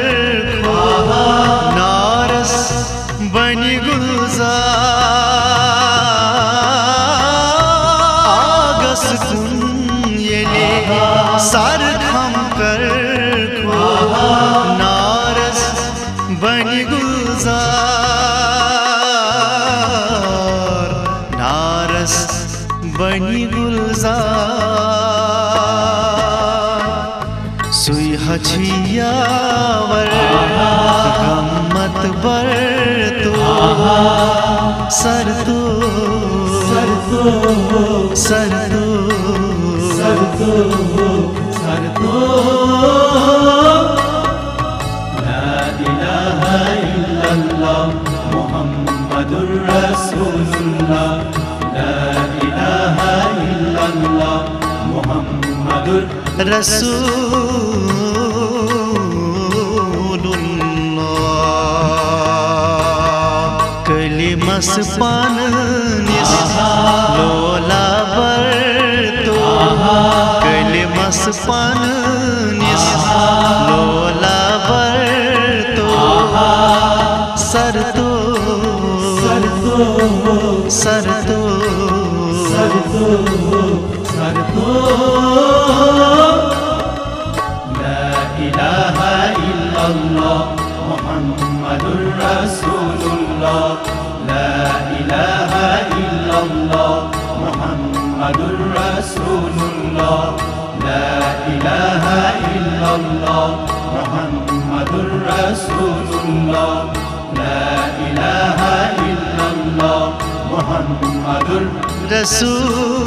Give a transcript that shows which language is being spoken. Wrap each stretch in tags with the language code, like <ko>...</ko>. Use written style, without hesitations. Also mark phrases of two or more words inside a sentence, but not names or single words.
<ks>नारस बनी गुलजार आगस कुन ये सर खम कर नारस बनी गुलजार नारस बनी गुलजार सुई हछियावर गम्मत बर तो सरतो सरतो सरतो सरतो सरतो</ks> <ar>لا إله إلا الله محمد رسول الله لا إله إلا الله محمد</ar> <ks>रसूलुल्लाह कलिमस पान निस लोला बरतो कलिमस पान निस लोला बरतो सरतो सरतो सरतो सरतो सरतो इलाहा</ks> <ar>إلا الله محمد رسول الله لا إله إلا الله محمد رسول الله لا إله إلا الله محمد رسول الله لا إله إلا الله محمد رسول</ar>